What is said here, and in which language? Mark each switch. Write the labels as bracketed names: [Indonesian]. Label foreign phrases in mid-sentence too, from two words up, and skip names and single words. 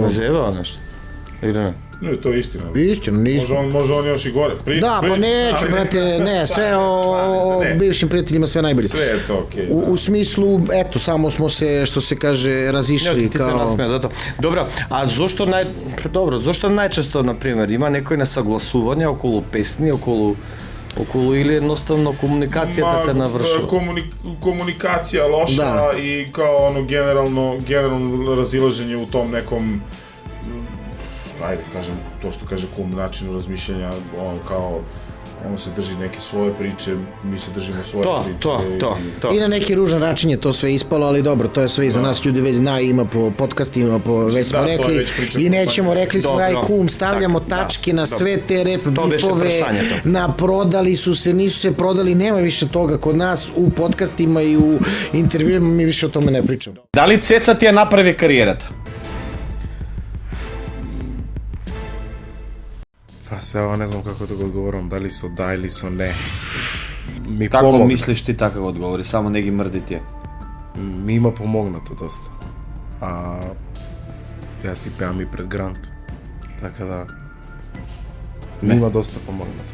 [Serbian] Zajebao nešto? Ili ne? No, to je istina. Istina, nismo. Može on još i gore. Da, pa neću, brate, ne, sve o bivšim prijateljima, sve najbolje. Sve je to okej. U smislu, eto, samo smo se, što se kaže, razišli Ti se nasmeja, zato. [Macedonian] Dobro, a зошто најчесто, например, има некои несагласувања околу песни, околу или едноставно комуникацијата се навршува? [Serbian] Komunikacija loša i kao generalno razilaženje u tom nekom, ajde kažem, to što kaže kum načinu razmišljanja, kao ono se drži neke svoje priče, mi se držimo svoje priče. To. I na neki ružan način je to sve ispalo, ali dobro, to je sve iza nas, ljudi već znaju, ima po podcastima, već smo rekli, i nećemo, rekli smo, aj kum, stavljamo tačke na sve te rap bifove, prodali su se, nisu se prodali, nema više toga kod nas u podcastima i u intervjuima, mi više o tome ne pričamo. [Macedonian] Да ли Цеца ти је направи кариерата? Pa сега не знам како да го одговорам, дали со да или со не. Ми Како помогна. мислиш ти така го одговори, само не ги мрди тие? Ми има помогнато доста. Јас си пеам и пред Грант. Така да ми има доста помогнато.